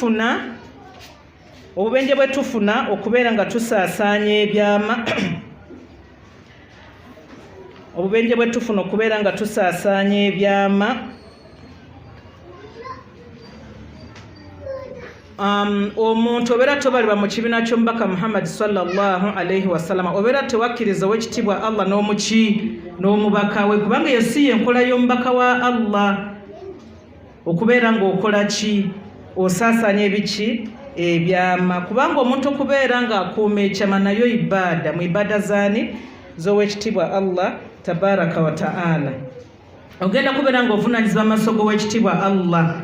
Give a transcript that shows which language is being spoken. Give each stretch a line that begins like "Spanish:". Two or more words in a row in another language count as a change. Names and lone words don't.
Ganda: tufuna okubeera nga tusaasaanya ebyama obubenje bwe tufuna okubeera nga tusaasaanya ebyama omuntu obeera tobalibwa mu kibiina ky'omubaka Muhammad
Arabic: صلى الله عليه وسلم
Ganda: obeera tewakkiriza ow'ekitiibwa Allah n'omubaka we kubanga eyo si y'enkola y'omubaka wa Allah okubeera ng'okola ki osaasaanya ebiki ebyama kubanga omuntu okubeera ng'akuuma ekyama nayo ibaada mu ibaada zaani z'ow'ekitiibwa Allah
Arabic: تبارك وتعالى
Ganda: ogenda kubeera ng'ovunaanyizibwa amaaso g'ow'ekitiibwa Allah